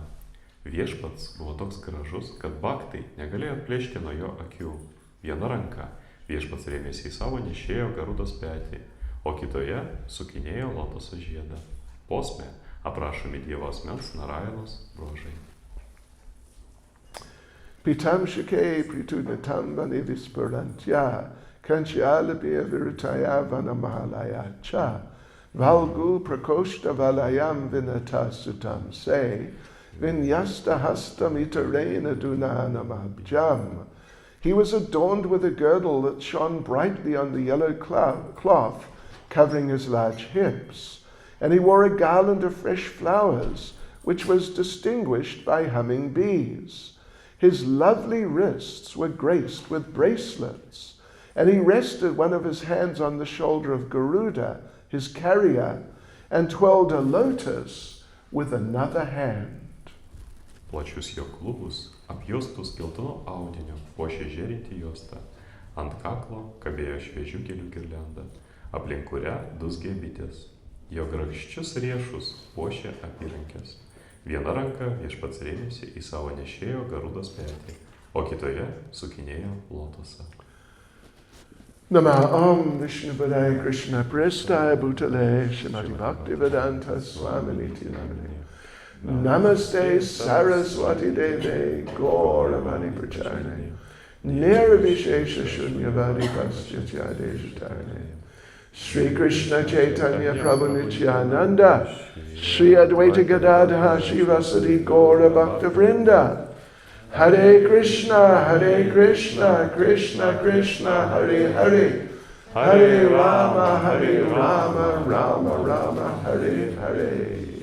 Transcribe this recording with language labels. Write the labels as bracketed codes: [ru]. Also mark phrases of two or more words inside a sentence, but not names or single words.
[lt] Viešpats buvo toks gražus, kad baktai negalėjo atplėšti nuo jo akių. Viena ranka viešpats rėmėsi į savo nešėjo garudos petį, o kitoje sukinėjo lotoso žiedą. Posme aprašomi Dievo asmens Narajanos bruožai. [sa] पीतं शिके पृथुनतं वाणि विस्फुरन्त्या, काञ्च्यालभ्य विरुतया वनमालया च, वल्गु प्रकोष्ठ वलयं विनता सुतं से, विन्यस्त हस्तम् इतरेण धुनानमब्जम्. [en] He was adorned with a girdle that shone brightly on the yellow cloth covering his large hips, and he wore a garland of fresh flowers, which was distinguished by humming bees. His lovely wrists were graced with bracelets, and he rested one of his hands on the shoulder of Garuda, his carrier, and twirled a lotus with another hand. [lt] Plačius jo klubus, apjuostus geltonu audiniu, puošė žėrinti juosta. Ant kaklo kabėjo šviežių gėlių girlianda, aplink kurią dūzgė bitės. Jo grakščius riešus puošė apyrankės. Viena ranka viešpats rėmėsi į savo nešėjo garudos petį, o kitoje sukinėjo lotosą. [sa] नम ॐ विष्णुपादाय कृष्ण प्रेष्ठाय भूतले श्रीमति भक्तिवेदान्त स्वामिनिति नामने नमस्ते सरस्वती देवे गौरवाणी प्रचारणे निर्विशेष शून्यवादि पाश्चात्य जातने श्री कृष्ण चैतन्य प्रभु नित्यानन्द श्री अद्वैत गदाध श्रीवासादि गौर भक्त वृन्द हरे कृष्ण, कृष्ण कृष्ण, हरे हरे, हरे राम, राम राम, हरे हरे.